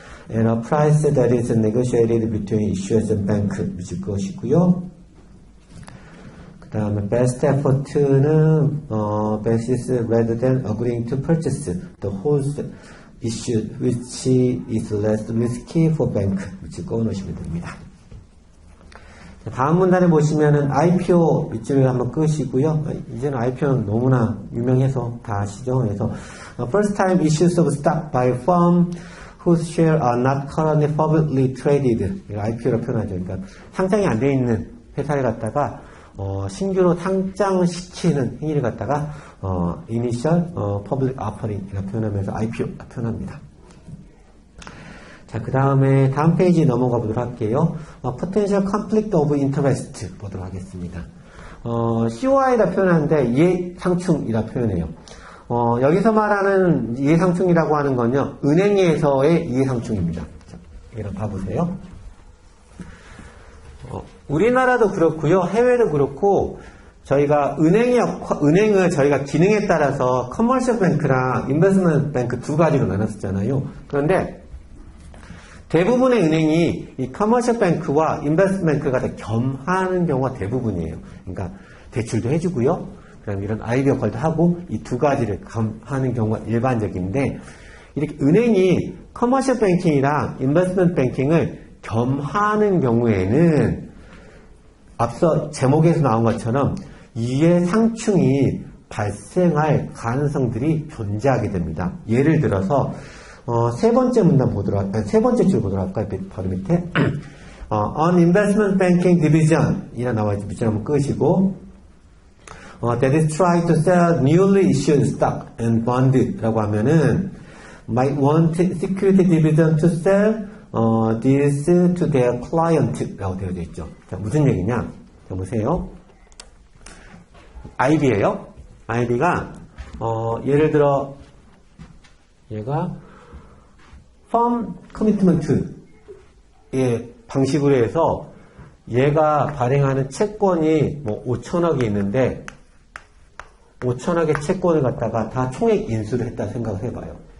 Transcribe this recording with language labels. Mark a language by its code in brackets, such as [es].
[en] And a price that is negotiated between issuers and bank [ko] 묻을 것이고요. 그 다음에 [en] best effort는 basis rather than agreeing to purchase the whole issue which is less risky for bank [ko] 묻을 거 넣으시면 됩니다. 다음 문단에 보시면은 IPO 밑줄을 한번 끄시고요. 이제는 IPO는 너무나 유명해서 다 아시죠. [en] 그래서 first time issues of stock by firm whose share are not currently publicly traded. [ko] IPO로 표현하죠. 그러니까 상장이 안 돼 있는 회사를 갖다가 신규로 상장시키는 행위를 갖다가 initial public offering이라고 표현하면서 IPO 표현합니다. 자, 그 다음에 다음 페이지 넘어가 보도록 할게요. [en] Potential Conflict of Interest [ko] 보도록 하겠습니다. COI라 표현하는데 이해상충이라 표현해요. 여기서 말하는 이해상충이라고 하는 건요, 은행에서의 이해상충입니다. 자, 이런 봐보세요. 우리나라도 그렇고요, 해외도 그렇고, 저희가 은행을 저희가 기능에 따라서 커머셜 뱅크랑 인베스트먼트 뱅크 두 가지로 나눴었잖아요. 그런데 대부분의 은행이 이 커머셜 뱅크와 인베스트먼트 뱅크가 다 겸하는 경우가 대부분이에요. 그러니까 대출도 해주고요. 그다음에 이런 IB 역할도 하고 이 두 가지를 겸하는 경우가 일반적인데 이렇게 은행이 커머셜 뱅킹이랑 인베스트먼트 뱅킹을 겸하는 경우에는 앞서 제목에서 나온 것처럼 이해 상충이 발생할 가능성들이 존재하게 됩니다. 예를 들어서 세 번째 문단 보도록 할까요? 세 번째 줄 보도록 할까요? 바로 밑에 [en] On Investment Banking Division [ko] 이라 나와있죠. 밑줄 한번 끄시고 [en] that is trying to sell newly issued stock and bond [ko] 라고 하면은 [en] might want security division to sell this to their client [ko] 라고 되어져 있죠. 자, 무슨 얘기냐? 자, 보세요. IB예요. IB가 예를 들어 얘가 firm commitment의 방식으로 해서 얘가 발행하는 채권이 뭐 5천억이 있는데 5천억의 채권을 갖다가 다 총액 인수를 했다 생각을 해봐요.